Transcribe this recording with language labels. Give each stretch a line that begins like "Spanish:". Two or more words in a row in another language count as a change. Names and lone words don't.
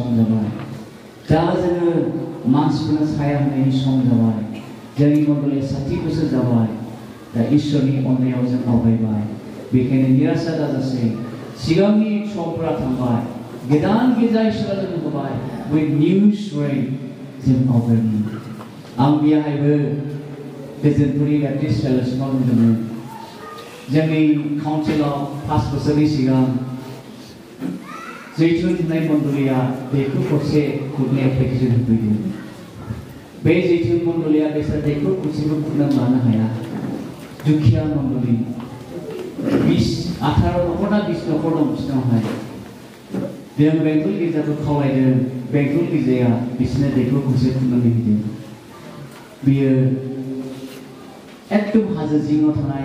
Bodo: जाबाय दा जोङो मानसिफोरनो साया होनायनि सम जाबाय जोंनि मण्डलिया 60 बोसोर जाबाय दा इसोरनि अननायाव जों आवगायबाय बेखायनो निराशा दाजासै सिगांनि समफोरा थांबाय गोदान गिर्जा इसोरा जोंनो होबाय
English: with new strength
Bodo: जों आवगायनि आं बेहायबो गोजोनपुरि बेप्टिस्ट फेल'शिपआव नुदोंमोन जोंनि काउन्सिलाव 5 बोसोरनि सिगां जैथुन होननाय मण्डलिया दैखर गरसे खुरनाय एप्लिकेसन होफैदों बे जैथुन मण्डलिया बेसोर दैखर गरसेबो खुरना लानो हाया दुखिया मण्डलि 18 न'खरना 20 न'खर दं बिसिनावहाय जों बेंटल गिर्जाखौ खावलायदों बेंटल गिर्जाया बिसोरनो दैखर गरसे खुरनानै होदों बियो एकदम हाजो जिङाव थानाय